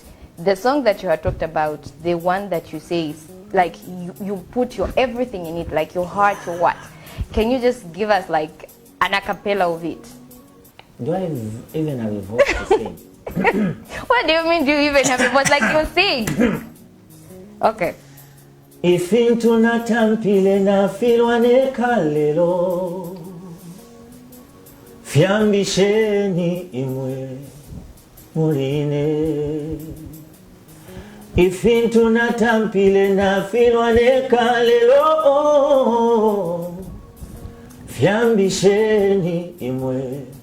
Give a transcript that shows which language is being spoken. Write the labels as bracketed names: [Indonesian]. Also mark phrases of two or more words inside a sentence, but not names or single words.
[English] The song that you had talked about, the one that you say is like you put your everything in it, like your heart, your what. Can you just give us like an a cappella of it? Do I even have a voice to sing? What do you mean, do you even have a voice? Like you sing? Okay. [Bemba] Ifintu natampile na filwane kalelo Fiambisheni imwe muline Ifintu natampile na filwane kalelo Fiambisheni imwe